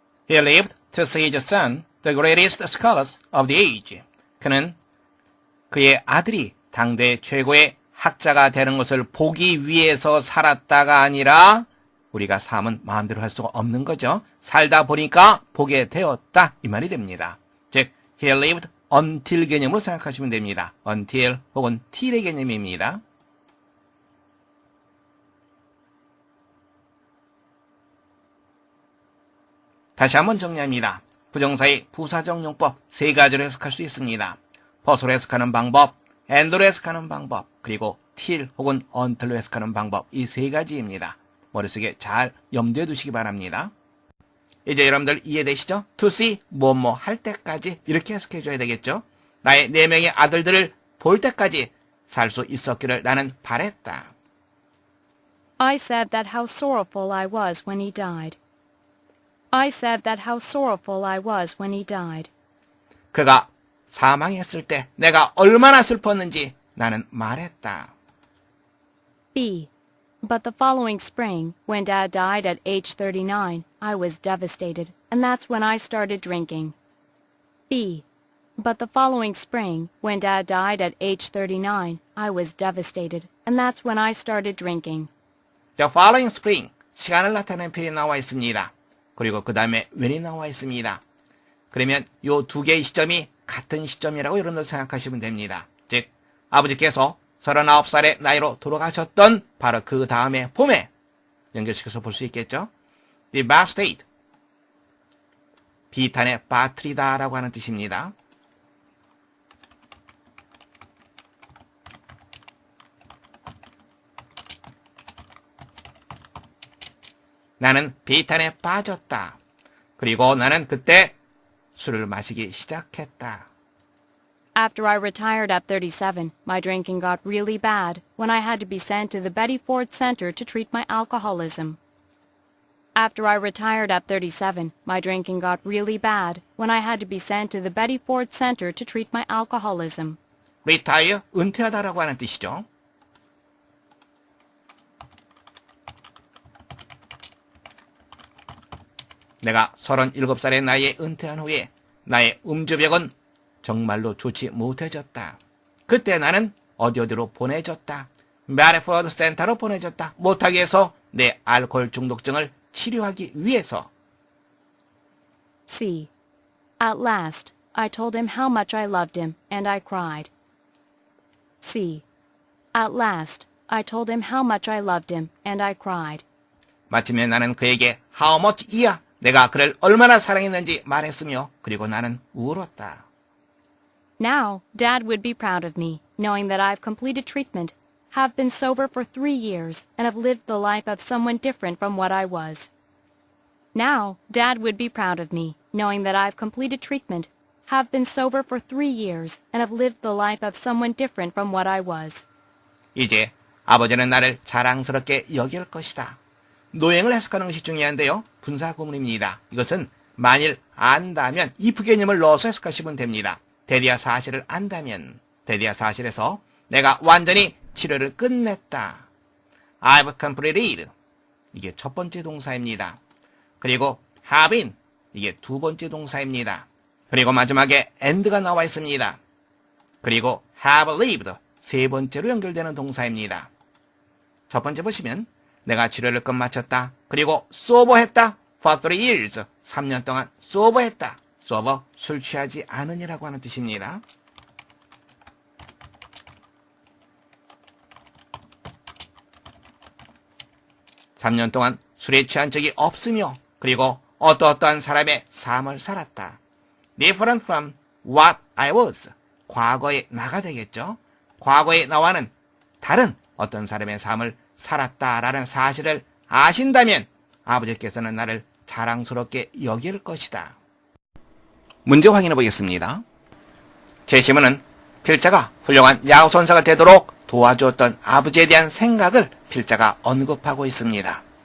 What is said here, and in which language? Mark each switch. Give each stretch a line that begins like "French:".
English: He lived to see his son, the greatest scholars of the age.
Korean: 그는 그의 아들이 당대 최고의 학자가 되는 것을 보기 위해서 살았다가 아니라 우리가 삶은 마음대로 할 수가 없는 거죠. 살다 보니까 보게 되었다. 이 말이 됩니다. 즉,
English: he lived until
Korean: 개념으로 생각하시면 됩니다. until 혹은 till의 개념입니다. 다시 한번 정리합니다. 부정사의 부사적 용법 세 가지로 해석할 수 있습니다. 벗으로 해석하는 방법, and로 해석하는 방법, 그리고 till 혹은 until로 해석하는 방법, 이 세 가지입니다. 머릿속에 잘 염두에 두시기 바랍니다. 이제 여러분들 이해되시죠?
English: to see,
Korean: 뭐뭐 할 때까지 이렇게 해석해줘야 되겠죠? 나의 4명의 아들들을 볼 때까지 살 수 있었기를 나는 바랬다.
English: I said that how sorrowful I was when he died. I said that how sorrowful I was when he died.
Korean: 그가 사망했을 때 내가 얼마나 슬펐는지 나는 말했다.
English: B. But the following spring, when Dad died at age 39, I was devastated, and that's when I started drinking. B. But the following spring, when Dad died at age 39, I was devastated, and that's when I started drinking. The following spring,
Korean: 시간을 나타내는 표현이 나와 있습니다. 그리고 그 다음에 when이 나와 있습니다. 그러면 요 두 개의 시점이 같은 시점이라고 여러분들 생각하시면 됩니다. 즉 아버지께서 39살의 나이로 돌아가셨던 바로 그 다음에 봄에 연결시켜서 볼 수 있겠죠. Devastate, 비탄에 빠뜨리다라고 하는 뜻입니다. 나는 비탄에 빠졌다. 그리고 나는 그때 술을 마시기 시작했다.
English: After I retired at 37, my drinking got really bad when I had to be sent to the Betty Ford Center to treat my alcoholism. After I retired at 37, my drinking got really bad when I had to be sent to the Betty Ford Center to treat my alcoholism.
Korean: retire, 은퇴하다라고 하는 뜻이죠. 내가 37살의 나이에 은퇴한 후에 나의 음주병은 정말로 좋지 못해졌다. 그때 나는 어디로 보내졌다. 메리포드 센터로 보내졌다. 못하게 해서 내 알코올 중독증을 치료하기 위해서.
English: C. At last, I told him how much I loved him, and I cried. C. At last, I told him how much I loved him, and I cried.
Korean: 마침내 나는 그에게 how much 이야, 내가 그를 얼마나 사랑했는지 말했으며 그리고 나는 울었다.
English: Now, Dad would be proud of me, knowing that I've completed treatment, have been sober for 3 years, and have lived the life of someone different from what I was. Now, Dad would be proud of me, knowing that I've completed treatment, have been sober for 3 years, and have lived the life of someone different from what I was.
Korean: 이제 아버지는 나를 자랑스럽게 여길 것이다. 노행을 해석하는 것이 중요한데요. 분사구문입니다. 이것은 만일 안다면 if 개념을 넣어서 해석하시면 됩니다. 대리아 사실을 안다면, 대리아 사실에서 내가 완전히 치료를 끝냈다.
English: I've completed.
Korean: 이게 첫 번째 동사입니다.
English: 그리고 have been.
Korean: 이게 두 번째 동사입니다. 그리고 마지막에 and가 나와 있습니다.
English: 그리고 have lived.
Korean: 세 번째로 연결되는 동사입니다. 첫 번째 보시면 내가 치료를 끝마쳤다. 그리고 sober했다.
English: For 3 years.
Korean: 3년 동안 sober했다. sober, 술 취하지 않으니라고 하는 뜻입니다. (3년) 동안 술에 취한 적이 없으며 그리고 어떠한 사람의 삶을 살았다.
English: different from what I was.
Korean: 과거의 나가 되겠죠. 과거의 나와는 다른 어떤 사람의 삶을 살았다라는 사실을 아신다면 아버지께서는 나를 자랑스럽게 여길 것이다. 문제 확인해 보겠습니다. 제시문은 필자가 훌륭한 야구 선수가 되도록 도와주었던 아버지에 대한 생각을 필자가 언급하고 있습니다.